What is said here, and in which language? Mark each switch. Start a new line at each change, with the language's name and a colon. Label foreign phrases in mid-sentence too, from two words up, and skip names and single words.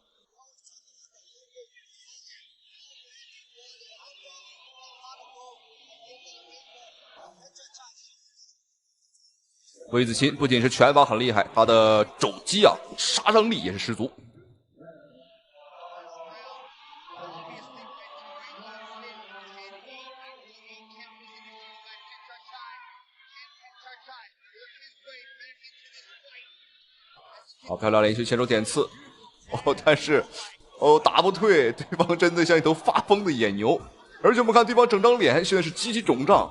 Chinese: 魏子嬋不僅是拳法很厲害，他的肘擊啊，殺傷力也是十足。好漂亮，連續前手點刺，但是打不退，對方真的像一頭發瘋的野牛，而且我們看對方整張臉現在是極其腫脹。